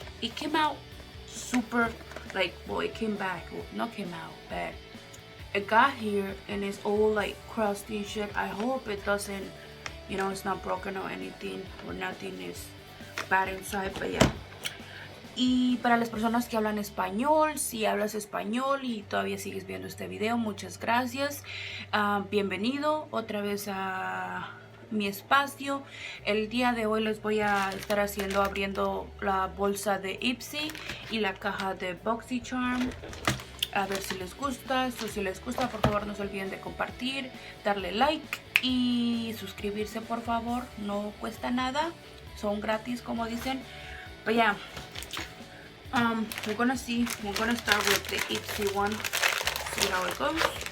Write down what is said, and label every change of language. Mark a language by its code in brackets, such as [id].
[en] It came out super, like, well, it came back, well, not came out, but it got here and it's all like crusty and shit. I hope it doesn't, you know, it's not broken or anything, or nothing is bad inside, but yeah. [es] Y para las personas que hablan español, si hablas español y todavía sigues viendo este video, muchas gracias. Bienvenido otra vez a mi espacio. El día de hoy les voy a estar abriendo la bolsa de e.l.f y la caja de boxycharm. A ver si les gusta. Si les gusta, por favor no se olviden de compartir, darle like y suscribirse, por favor. No cuesta nada, son gratis, como dicen. [en] But yeah, we're gonna start with the e.l.f one. See how it goes.